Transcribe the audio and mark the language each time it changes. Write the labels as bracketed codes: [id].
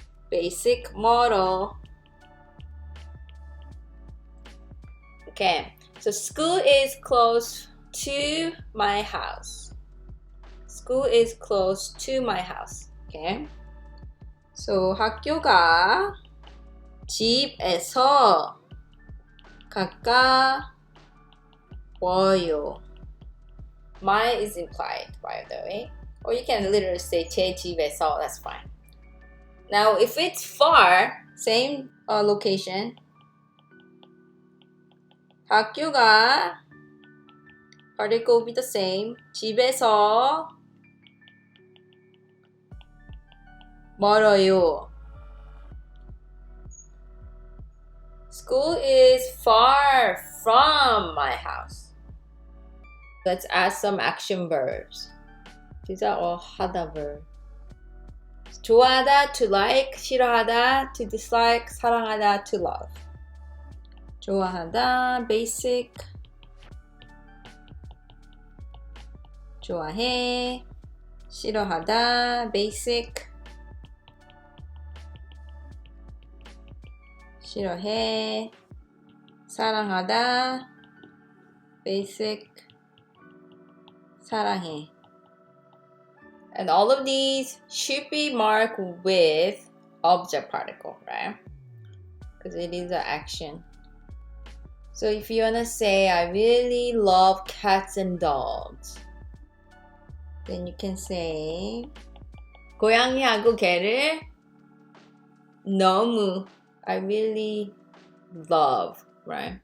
[en] Basic [ko] 멀어. [en] Okay, so school is close to my house. School is close to my house. Okay, so [ko] 학교가 집에서 가까워요. [en] My is implied, by the way. Or you can literally say [ko] 제 집에서, [en] that's fine. Now, if it's far, same location. [ko] 학교가 [en] particle will be the same. [ko] 집에서 멀어요. [en] School is far from my house. Let's add some action verbs. These are all 하다 verbs. 좋아하다, to like, 싫어하다, to dislike, 사랑하다, to love. [ko] 좋아하다, basic. 좋아해, 싫어하다, basic. 싫어해, 사랑하다, basic. 사랑해. [en] And all of these should be marked with object particle, right? Because it is an action. So if you want to say, I really love cats and dogs, then you can say, [ko] 고양이하고 개를 너무, [en] I really love, right?